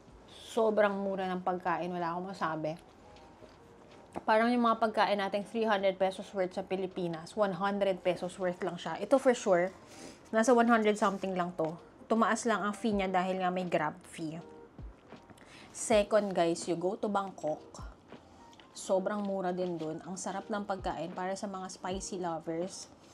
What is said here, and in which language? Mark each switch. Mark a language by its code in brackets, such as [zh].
[tl] Sobrang mura ng pagkain, wala akong masabi. Parang yung mga pagkain natin 300 pesos worth sa Pilipinas, 100 pesos worth lang siya. Ito for sure, nasa 100 something lang to. Tumaas lang ang fee niya dahil nga may Grab fee. [en] Second guys, you go to Bangkok. [tl] Sobrang mura din dun. Ang sarap ng pagkain para sa mga spicy lovers.